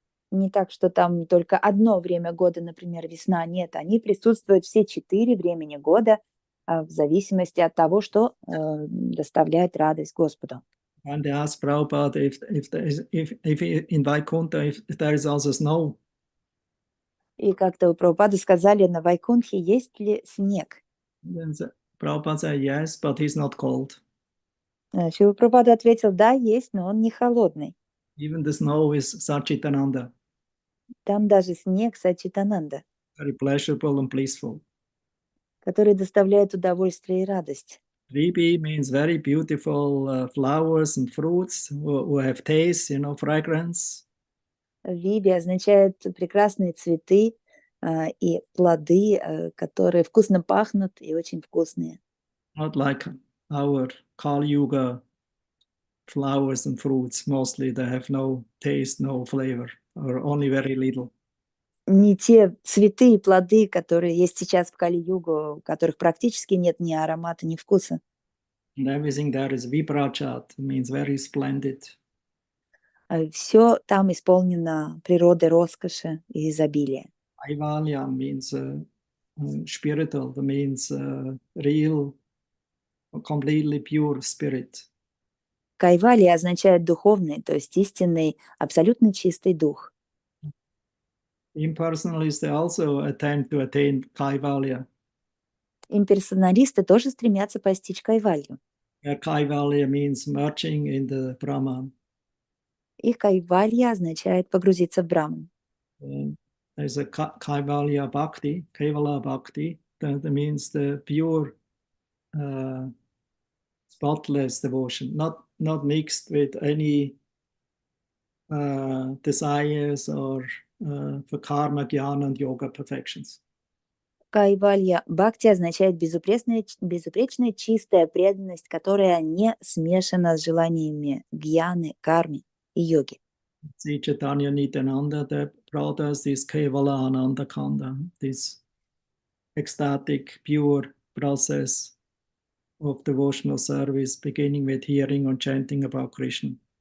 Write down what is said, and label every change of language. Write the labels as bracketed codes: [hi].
[ru] Не так, что там только одно время года, например, весна. Нет, они присутствуют все 4 времени года в зависимости от того, что доставляет радость Господу. [en] And they asked Prabhupada if in Vaikuntha if there is also snow. [ru] И как-то у Прабхупады сказали, на Вайкунтхе есть ли снег? [en] Then Prabhupada said yes, but he's not cold. [ru] Шрила Прабхупада ответил, да, есть, но он не холодный. [en] Even the snow is Satchitananda, [ru] Там даже снег Сачитананда, [en] very pleasurable and blissful. [ru] который доставляет удовольствие и радость. [en] Ribi means very beautiful flowers and fruits who have taste, fragrance. [ru] Виби означает прекрасные цветы и плоды, которые вкусно пахнут и очень вкусные. [en] Not like our Kali Yuga flowers and fruits. Mostly they have no taste, no flavor, or only very little. [ru] Не те цветы и плоды, которые есть сейчас в Кали-югу, у которых практически нет ни аромата, ни вкуса. [en] And everything there is vibrajat, means very splendid. [ru] Все там исполнено природой роскоши и изобилия. [en] Kaivalya means spiritual, that means real, completely pure spirit. [ru] Кайвалья означает духовный, то есть истинный, абсолютно чистый дух. [en] Impersonalists, they also attempt to attain Kaivalya. [ru] Имперсоналисты тоже стремятся постичь кайвалью. [en] Kaivalya means merging in the Brahman. [ru] И кайвалья означает погрузиться в Браман. [en] There's a Kaivalya Bhakti, Kevala Bhakti, that means the pure, spotless devotion, not mixed with any desires or for karma, jnana, and yoga perfections. [ru] Кайвалья Бхакти означает безупречная чистая преданность, которая не смешана с желаниями гьяны, кармы и йоги. [en] Sri Chaitanya Nityananda, that brought us this Kevala Ananda Kanda, this ecstatic, pure process of devotional service, beginning with hearing and chanting about Krishna.